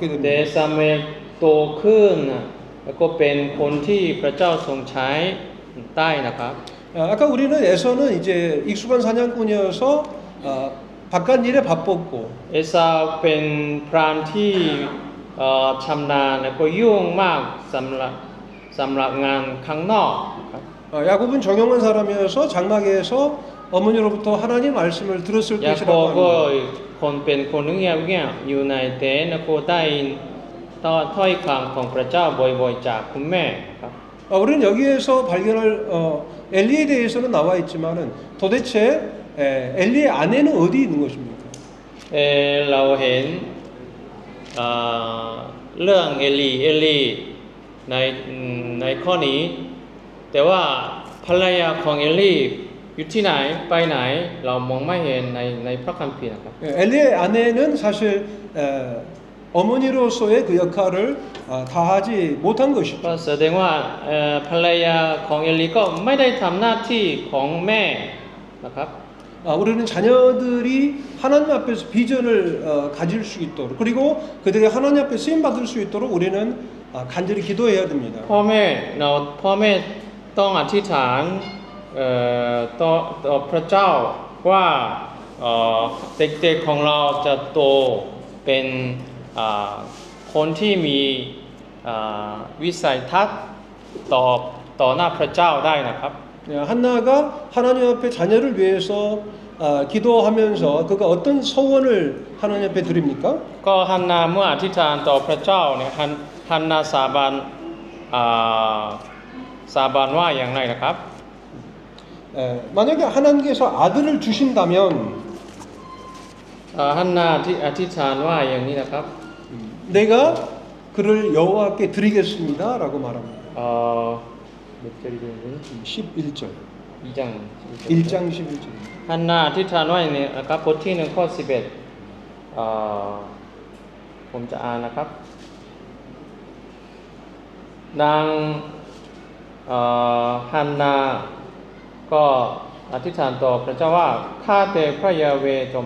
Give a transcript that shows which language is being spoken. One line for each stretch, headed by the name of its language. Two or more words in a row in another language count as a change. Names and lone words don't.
Thai: แต่
Korean: 됩니다.
Thai: ซามูเอลโตขึ้นนะแล้วก็เป็นคนที่พระเจ้าทรงใช้ได้นะครับ
Korean: 아까 우리는 에서는 이제 익숙한 사냥꾼이어서 바깥 일에 바빴고
Thai: เอซาวเป็นพรานที่ชำนาญและก็ยุ่งมากสำหรับงานข้างนอกครับ
Korean: 야곱은 정형한 사람이어서 장막에서 어머니로부터 하나님 말씀을 들었을
Thai: ยาโค
Korean: 것이라고
Thai: ก็
Korean: 합니다.
Thai: คนเป็นคนเงียบๆอยู่ในเต็นท์แล้วก็ได้ยินถ้อยคำของพระเจ้าบ่อยๆจากคุณแม่ครับ
Korean: 우리는 여기에서 발견할 엘리에 대해서는 나와 있지만은 도대체 엘리의 아내는 어디 있는 것입니까?
Thai: เราเห็นเรื่องเอลีในข้อนี้ แต่ว่าภรรยาของเอลีอยู่ที่ไหนไปไหนเรามองไม่เห็นในพระคัมภีร์นะครับ
Korean: 엘리의 아내는 사실 어머니로서의 그 역할을 다하지 못한
Thai: ก็
Korean: 것이죠.
Thai: แสดงว่าภรรยาของเอลีก็ไม่ได้ทำหน้าที่ของแม่นะครับ
Korean: 우리는 자녀들이 하나님 앞에서 비전을 가질 수 있도록 그리고 그들이 하나님 앞에 쓰임 받을 수 있도록 우리는 간절히 기도해야 됩니다.
Thai: พ่อแม่ต้องอธิษฐานต่อพระเจ้าว่าเด็กๆของเราจะโตเป็นคนที่มีวิสัยทัศน์ต่อหน้าพระเจ้าได้นะครับ
Korean: 한나가 하나님 앞에 자녀를 위해서 기도하면서 그가 어떤 소원을 하나님 앞에 드립니까?
Thai: ก็ฮันนาเมื่ออธิษฐานต่อพระเจ้าเนี่ยฮันนาสาบานว่าอย่างไรนะครับ
Korean: 만약에 하나님께서 아들을 주신다면
Thai: ฮันนาที่อธิษฐานว่าอย่างนี้นะครับ
Korean: 내가 그를 여호와께 드리겠습니다라고 말합니다.
Thai: เด็กจะเรียนรู้
Korean: 11절.
Thai: จัง
Korean: 1장 11절.
Thai: ฮันนาอธิษฐานว่าอย่างนี้นะครับบทที่1ข้อ11ผมจะอ่านนะครับ นางฮันนาก็อธิษฐานต่อพระเจ้าว่าข้าแต่พระยาเวห์จง